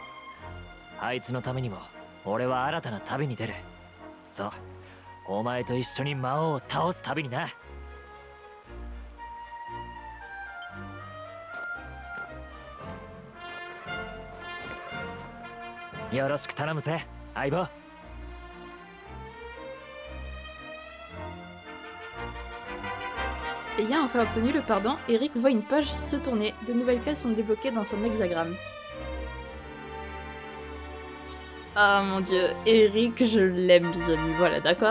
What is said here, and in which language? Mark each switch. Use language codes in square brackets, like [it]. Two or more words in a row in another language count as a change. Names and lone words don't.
[ja] あいつのためにも俺は新たな旅に出る。そう、お前と一緒に魔王を倒す旅にな。よろしく頼むぜ、相棒。 [fr] Ayant enfin obtenu le pardon, Eric voit une page se tourner. De nouvelles cases sont débloquées dans son hexagramme. Ah mon dieu, Eric, je l'aime les amis, voilà d'accord.